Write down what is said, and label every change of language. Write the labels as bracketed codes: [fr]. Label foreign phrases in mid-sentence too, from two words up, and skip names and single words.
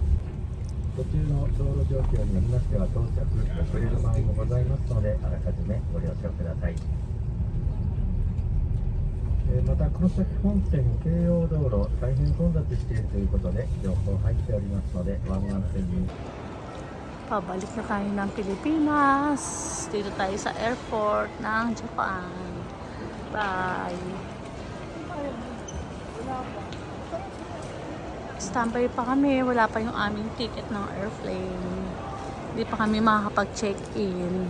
[ja] 途中の道路状況によりましては到着遅れる場合もございますのであらかじめご了承ください。またこの先本線京葉道路大変混雑しているということで情報入っておりますのでワンワン線に [tl] Pabalik na tayo ng Pilipinas. Dito tayo sa airport ng Japan. Bye. Standby pa kami. Wala pa yung aming ticket ng airplane. Hindi pa kami makakapag-check-in.